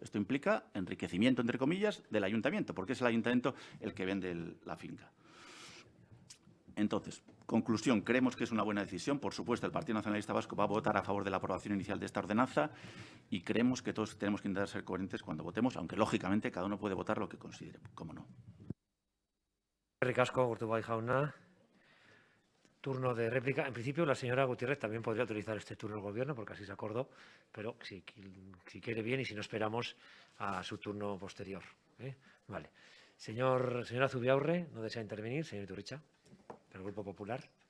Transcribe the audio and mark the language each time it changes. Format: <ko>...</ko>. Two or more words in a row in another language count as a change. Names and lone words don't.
<es>Esto implica enriquecimiento, entre comillas, del ayuntamiento, porque es el ayuntamiento el que vende la finca. Entonces, conclusión, creemos que es una buena decisión. Por supuesto, el Partido Nacionalista Vasco va a votar a favor de la aprobación inicial de esta ordenanza y creemos que todos tenemos que intentar ser coherentes cuando votemos, aunque, lógicamente, cada uno puede votar lo que considere, cómo no.</es> <eu>Eskerrik asko, Urtubay jauna.</eu> <es>Turno de réplica. En principio, la señora Gutiérrez también podría utilizar este turno del Gobierno, porque así se acordó, pero si quiere bien y si no, esperamos a su turno posterior. Vale. Señora Zubiaurre, ¿no desea intervenir? Señor Iturricha, del Grupo Popular.</es>